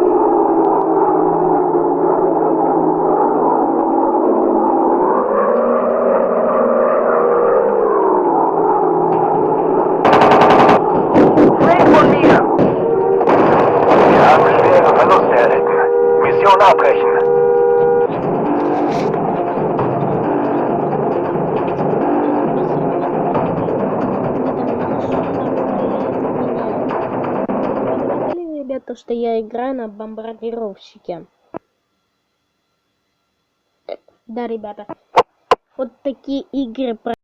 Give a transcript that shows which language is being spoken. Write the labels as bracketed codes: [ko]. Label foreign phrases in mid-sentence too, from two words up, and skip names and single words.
[de] Weg von mir! Wir haben schwere Verluste erlitten. Mission abbrechen. [ru] Ребята, что я играю на бомбардировщике. Да, ребята, вот такие игры